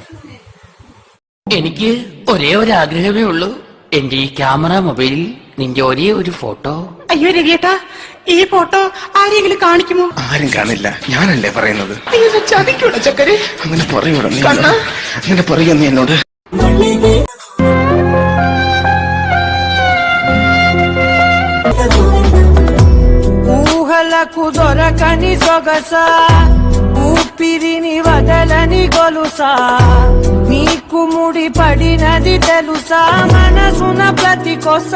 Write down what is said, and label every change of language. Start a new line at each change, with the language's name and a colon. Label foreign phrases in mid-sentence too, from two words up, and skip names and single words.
Malayalam: എനിക്ക് ഒരേ ഒരു ആഗ്രഹമേ ഉള്ളൂ. എന്റെ ഈ ക്യാമറ മൊബൈലിൽ നിന്റെ ഒരേ ഒരു ഫോട്ടോ. അയ്യോ രവിയേട്ടാ, ഈ ഫോട്ടോ ആരെങ്കിലും കാണിക്കുമോ? ആരും കാണില്ല, ഞാനല്ലേ പറയുന്നത്. ചതിക്കൂടെ ചക്കര്? അങ്ങനെ പറയൂടാ, അങ്ങനെ പറയാ നീ എന്നോട്.
Telugu: ఊహలకు దొరకని సొగస, ఊపిరిని వదలని గొలుసా, నీకు ముడి పడినది తెలుసా, మనసున ప్రతి కొసా.